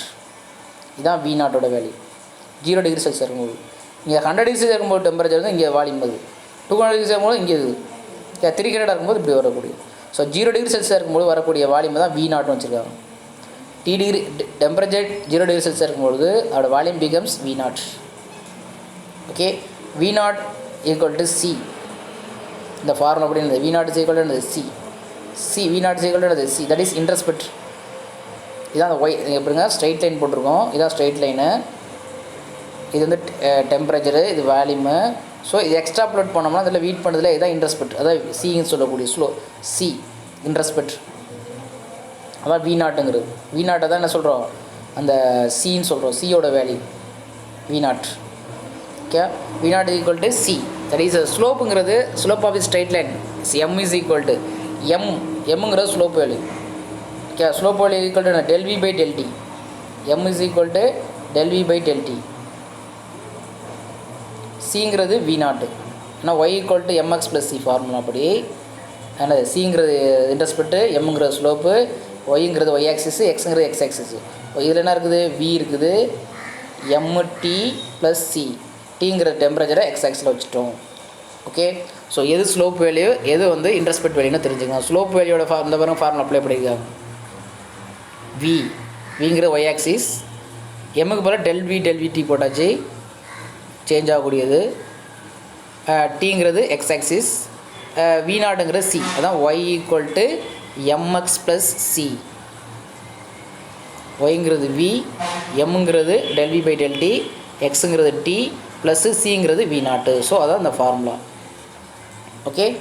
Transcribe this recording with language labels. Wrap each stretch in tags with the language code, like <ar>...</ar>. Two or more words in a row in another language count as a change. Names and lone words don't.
<ta>இதுதான்</ta> <en>V naught's value</en> <ta>0</ta> <en>degree Celsius</en> <ta>இருக்கும்போது. இங்கே 100</ta> <en>degree Celsius</en> <ta>இருக்கும்போது டெம்பரேச்சர் வந்து இங்கே வால்யூம் வருது, 200 டிகிரி இருக்கும்போது இங்கே இது 300 இருக்கும்போது இப்படி வரக்கூடிய. ஸோ 0</ta> <en>degree Celsius</en> <ta>இருக்கும்போது வரக்கூடிய வால்யூம் தான்</ta> <en>V naught</en> <ta>வச்சுருக்காங்க.</ta> <en>degree temperature 0 degree Celsius</en> <ta>இருக்கும்பொழுது அதோட</ta> <en>volume becomes V naught. okay, V naught equal to C.</en> <ta>இந்த ஃபார்முலா அப்படி இருந்தது,</ta> <en>V naught is equal to C. C V naught is equal to C, that is intercept.</en> <ta>இதான் அந்த ஒய் எப்படிங்க</ta> <en>straight line</en> <ta>போட்டிருக்கோம், இதான்</ta> <en>straight line.</en> <ta>இது வந்து டெம்பரேச்சரு, இது வால்யூமு. ஸோ இது</ta> <en>extra plot</en> <ta>பண்ணோம்னா அதில் வீட் பண்ணதில் இதான் இன்ட்ரெஸ்பெக்ட், அதான் சின்னு சொல்லக்கூடிய</ta> <en>slope C intercept.</en> <ta>அதான்</ta> <en>V naught. V naught</en> <ta>தான் என்ன சொல்கிறோம், அந்த சின்னு சொல்கிறோம்,</ta> <en>C's value V naught. okay, V naught is equal to C, that is ஸ்லோப்புங்கிறது slope of the straight line. M is equal to எம்ங்கிறது slope value. okay, slope value equal to del v by del t. M is equal to del v by del t. சிங்கிறது V naught, ஏன்னா y equal to mx plus C formula அப்படி.</en> <ta>அதனால் சிங்கிறது இன்ட்ரெஸ்பெக்ட்டு, எம்ங்கிறது ஸ்லோப்பு, ஒய்ங்கிறது</ta> <en>Y axis,</en> <ta>எக்ஸுங்கிறது</ta> <en>X axis.</en> <ta>இதில் என்ன இருக்குது, வி இருக்குது,</ta> <en>MT plus C,</en> <ta>டிங்கிற டெம்பரேச்சரை</ta> <en>X axis</en> <ta>வச்சுட்டோம். ஓகே, ஸோ எது</ta> <en>slope value</en> <ta>எது வந்து</ta> <en>intercept value</en> <ta>தெரிஞ்சுக்கலாம்.</ta> <en>slope value</en> <ta>இந்த பாருங்க</ta> <en>formula apply</en> <ta>பண்ணியிருக்காங்க. விங்கிறது</ta> <en>Y axis,</en> <ta>எம்முக்கு போல்</ta> <en>del v t</en> <ta>போட்டாச்சு, சேஞ்ச் ஆகக்கூடியது.</ta> <en>டிங்கிறது X axis, V naught C,</en> <ta>அதான்</ta> <en>y equal to mx plus C. ஒய்ங்கிறது வி, எம்ங்கிறது del v by del t, எக்ஸுங்கிறது T plus சிங்கிறது V naught.</en> <ta>ஸோ அதான் இந்த ஃபார்முலா. ஓகே,</ta>